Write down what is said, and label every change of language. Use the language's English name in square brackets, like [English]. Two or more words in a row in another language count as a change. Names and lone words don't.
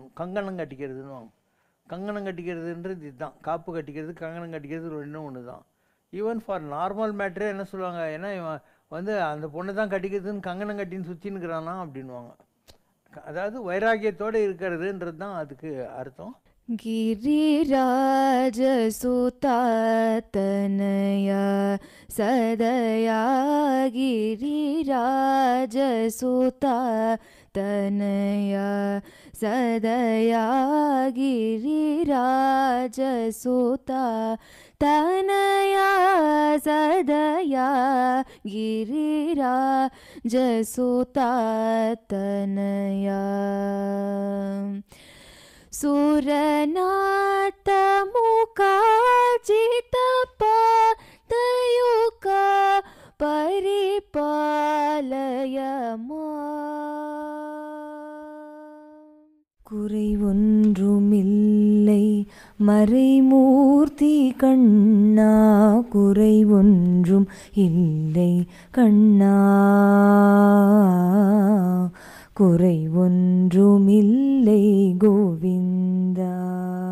[Tamil] கங்கணம் கட்டிக்கிறதுன்னு. கங்கணம் கட்டிக்கிறதுன்றது இதுதான். காப்பு கட்டிக்கிறது கங்கணம் கட்டிக்கிறது ரெண்டும் ஒன்று தான். [English] even for normal matter [Tamil] என்ன சொல்லுவாங்க, ஏன்னா இவன் வந்து அந்த பொண்ணை தான் கட்டிக்கிறதுன்னு கங்கணம் கட்டின்னு சுற்றின்னுக்கிறானா அப்படின்வாங்க. அதாவது வைராக்கியத்தோடு இருக்கிறதுன்றது தான் அதுக்கு அர்த்தம். [Sanskrit] गिरिराज सुतातनया सदया, गिरिराज सुतातनया सदया, गिरिराज सुतातनया सदया, गिरिराज सुतातनया. सुरनाथ मुखाजित पादयुका परिपालय [Tamil] குறை ஒன்றுமில்லை மறைமூர்த்தி கண்ணா, குறை ஒன்றும் இல்லை கண்ணா, குறை ஒன்றுமில்லை கோவிந்தா.